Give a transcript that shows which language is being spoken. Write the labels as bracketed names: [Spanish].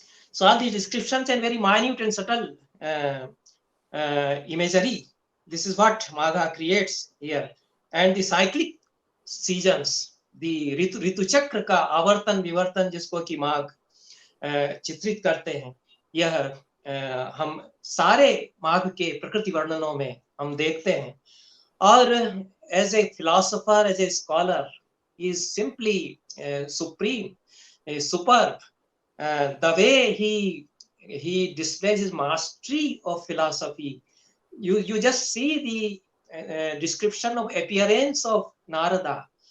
[English] So all these descriptions and very minute and subtle imagery, this is what Magha creates here. And the cyclic seasons, the [Hindi] ऋतु चक्र का आवर्तन विवर्तन जिसको कि माघ चित्रित करते हैं, यह हम सारे माघ के प्रकृति वर्णनों में हम देखते हैं. [English] और as a philosopher, as a scholar, he is simply supreme. superb. The way he displays his mastery of philosophy. You just see the description of appearance of Narada.